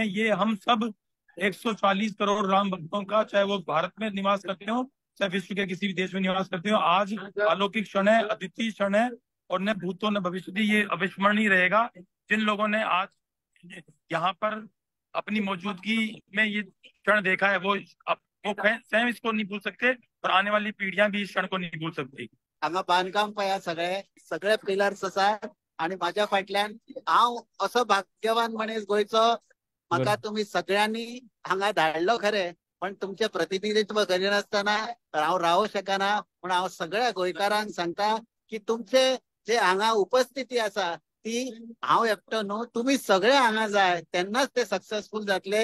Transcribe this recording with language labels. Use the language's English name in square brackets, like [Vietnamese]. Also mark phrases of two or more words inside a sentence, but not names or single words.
[Hindi] ये हम सब 140 करोड़ राम भक्तों का, चाहे वो भारत में निवास करते हो चाहे विश्व के किसी भी देश में निवास करते हो, आज अलौकिक क्षण है, अद्वितीय क्षण है, और [Sanskrit] न भूतो न भविष्य, [Hindi] ये अविस्मरणीय रहेगा। जिन लोगों ने आज यहाँ पर अपनी मौजूदगी में ये क्षण देखा है, वो स्वयं इसको नहीं भूल सकते, और आने वाली पीढ़ियां भी इस क्षण को नहीं भूल सकती। [Konkani] हांगा बांधकाम पळया, सगळे पिलर्स आसात, आणि माझ्या फाटल्यान हांव असो भाग्यवान मनीस गोंयचो, म्हाका तुम्ही सगळ्यांनी हांगा धाडलो खरे, पण तुमचे प्रतिनिधित्व करिनासतना हांव रावू शकना। पण हांव सगळ्या गोंयकारांक सांगता की तुमचे जे हांगा उपस्थिती आसा ती हांव एकटो न्हू, तुम्ही सगळे हांगा जाय, तेन्नाच ते सक्सेसफुल जातले।